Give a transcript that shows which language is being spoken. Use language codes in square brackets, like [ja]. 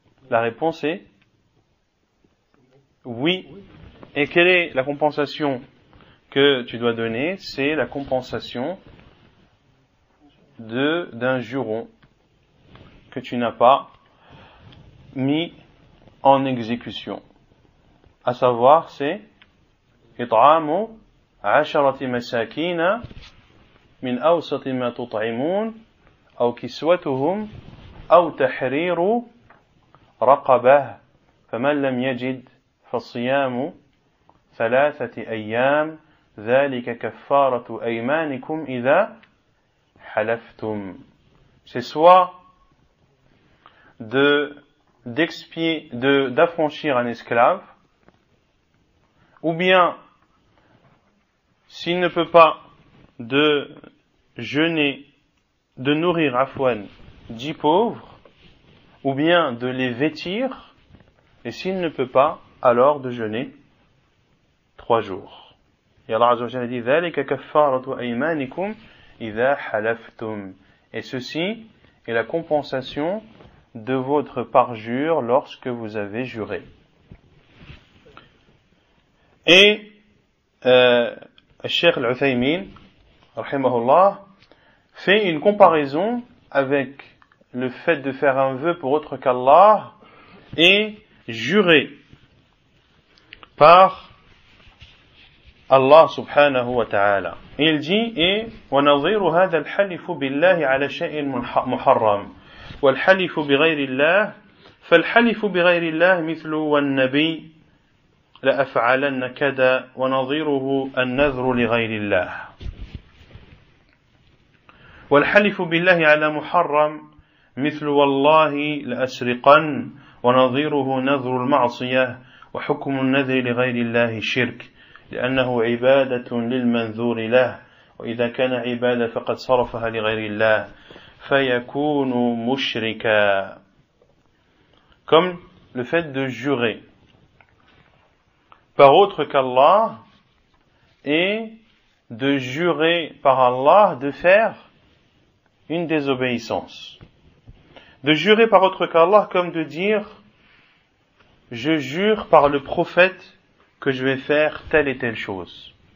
[fr] La réponse est oui. Et quelle est la compensation que tu dois donner? C'est la compensation d'un juron que tu n'as pas mis en exécution. À savoir, c'est [ar] إطعام 10 مساكين من أوسط ما تطعمون أو كسوتهم أو تحرير رقبة فمن لم يجد فالصيام ثلاثة أيام ذلك كفارة أيمانكم إذا حلفتم. [fr] C'est soit d'affranchir un esclave, ou bien, s'il ne peut pas, de jeûner, de nourrir Afwan 10 pauvres, ou bien de les vêtir, et s'il ne peut pas, alors de jeûner 3 jours. Et Allah Azza wa Jalla dit [ar] ذلك كفارة أيمانكم إذا حلفتم. [fr] Et ceci est la compensation de votre parjure lorsque vous avez juré. Et Cheikh Al-Uthaymin rahimahullah fait une comparaison avec le fait de faire un vœu pour autre qu'Allah et jurer par Allah subhanahu wa ta'ala. Il dit et [ar] وَنَظِيرُ هَذَا الْحَلِفُ بِاللَّهِ عَلَى شَيْءٍ مُحَرَّمٍ وَالْحَلِفُ بِغَيْرِ اللَّهِ فَالْحَلِفُ بِغَيْرِ اللَّهِ مِثْلُ وَالنَّبِيِّ لَأَفْعَلَنَّ كَذَا وَنَظِيرُهُ النَّذْرُ لِغَيْرِ اللَّهِ والحلف بالله على محرم مثل والله لأسرقن ونظيره نذر المعصية وحكم النذر لغير الله شرك لأنه عبادة للمنذور له وإذا كان عبادة فقد صرفها لغير الله فيكون مشركا. [fr] Comme le fait de jurer par autre qu'Allah et de jurer par Allah de faire une désobéissance. De jurer par autre qu'Allah comme de dire je jure par le prophète que je vais faire telle et telle chose.